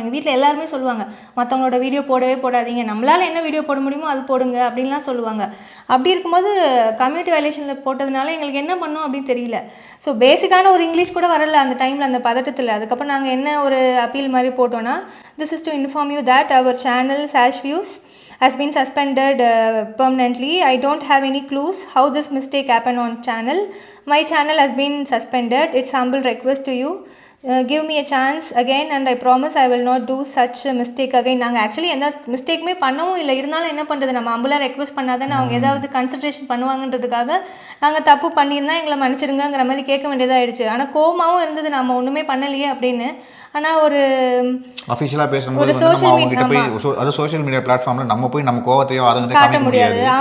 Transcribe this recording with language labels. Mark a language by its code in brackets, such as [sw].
[ta] எங்கள் வீட்டில் எல்லாருமே சொல்லுவாங்க, மற்றவங்களோட வீடியோ போடாதீங்க, நம்மளால் என்ன வீடியோ போட முடியுமோ அது போடுங்க அப்படின்லாம் சொல்லுவாங்க. அப்படி இருக்கும்போது கம்யூனிட்டி வயலேஷனில் போட்டதுனால எங்களுக்கு என்ன பண்ணோம் அப்படின்னு தெரியல. ஸோ பேசிக்கான ஒரு இங்கிலீஷ் கூட வரல அந்த டைமில், அந்த பதட்டத்தில். அதுக்கப்புறம் நாங்கள் என்ன ஒரு அப்பீல் மாதிரி போட்டோன்னா, [en] This is to inform you that our channel Sash views has been suspended permanently. I don't have any clues how this mistake happened on channel. My channel has been suspended. It's humble request to you. Give me a chance again and I promise I will not do such a mistake again. [ta] நாங்கள் actually எந்த மிஸ்டேக்குமே பண்ணவும் இல்லை, இருந்தாலும் என்ன பண்ணுறது, நம்ம அம்புலாக request பண்ணாதானே அவங்க ஏதாவது கன்சன்ட்ரேஷன் பண்ணுவாங்கன்றதுக்காக நாங்கள் தப்பு பண்ணியிருந்தா எங்களை மன்னிச்சிடுங்கிற மாதிரி கேட்க வேண்டியதாகிடுச்சு. ஆனால் கோவமாகவும் இருந்தது, நம்ம ஒன்றுமே பண்ணலையே அப்படின்னு. ஆனால் ஒரு அஃபிஷியலாக பேசும்போது நம்ம அவங்க கிட்ட போய் அது சோஷியல் மீடியா பிளாட்ஃபார்மில் நம்ம போய் நம்ம கோவத்தையோ அதை காட்ட முடியாது.